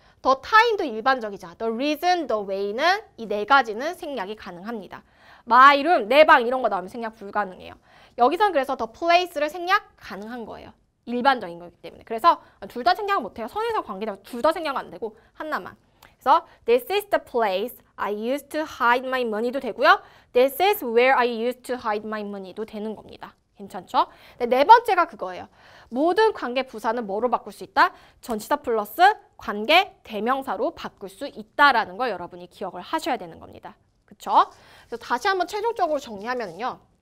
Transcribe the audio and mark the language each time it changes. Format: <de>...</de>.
<ko>the time도 일반적이잖아. the reason, the way는 이 네 가지는 생략이 가능합니다. my room, 내 방 이런 거 나오면 생략 불가능해요. 여기서는 그래서 the place를 생략 가능한 거예요. 일반적인 거기 때문에. 그래서 둘 다 생략을 못해요. 선행사 관계되면 둘 다 생략 안 되고 하나만.</ko> <en>그래서 this is the place I used to hide my money</en> <ko>도 되고요.</ko> <en>This is where I used to hide my money</en> <ko>도 되는 겁니다. 괜찮죠? 네 번째가 그거예요. 모든 관계 부사는 뭐로 바꿀 수 있다? 전치사 플러스 관계 대명사로 바꿀 수 있다라는 걸 여러분이 기억을 하셔야 되는 겁니다. 그쵸? 그래서 다시 한번 최종적으로 정리하면요.</ko>